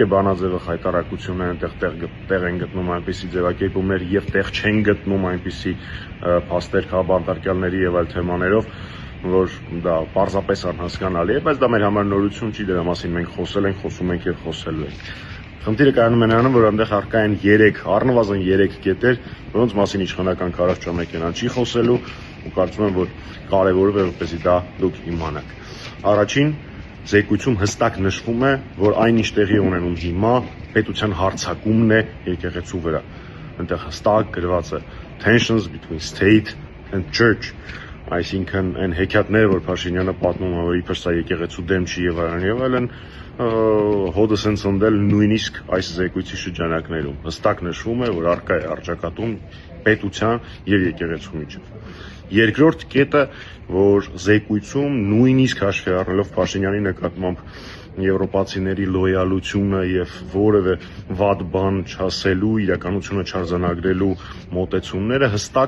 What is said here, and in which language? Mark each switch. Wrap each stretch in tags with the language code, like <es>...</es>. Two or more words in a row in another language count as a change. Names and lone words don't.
<hy>բանաձևը խայտառակություն է, տեղ են գտնում այնպիսի ձևակերպումներ եւ տեղ չեն գտնում այնպիսի փաստեր քաղաքապետարների եւ այլ թեմաներով, որ դա պարզապես անհասկանալի է, բայց դա մեր համար նորություն չի, դրա մասին մենք խոսել ենք, խոսում ենք եւ խոսելու ենք։ Խնդիրը կայանում է նրանում, որ այնտեղ առկա են առնվազն 3 կետեր, որոնց մասին իշխանական քարոզչամեքենան չի խոսելու ու կարծում եմ, որ կարևորը է, որպեսզի դա դուք իմանաք։ Առաջին զեկույցում հստակ նշվում է, որ այն ինչ տեղի ունենում հիմա պետության հարձակումն է եկեղեցու վրա։ Այնտեղ հստակ գրված է</hy> <en>tensions between state and church,</en> <hy>այսինքն այն հեքիաթները, որ Փաշինյանը պատմում է, որ իբր սա եկեղեցու դեմ չի եւ այլն, հոդս են ծնդել նույնիսկ այս զեկույցի շրջանակներում։ Հստակ նշվում է, որ առկա է առճակատում պետության եւ եկեղեցու միջեւ։ Երկրորդ կետը, որ զեկույցում նույնիսկ հաշվի առնելով Փաշինյանի նկատմամբ եվրոպացիների լոյալությունը եւ որևէ վատ բան չասելու, իրականությունը չարձանագրելու մոտեցումները հստակ</hy>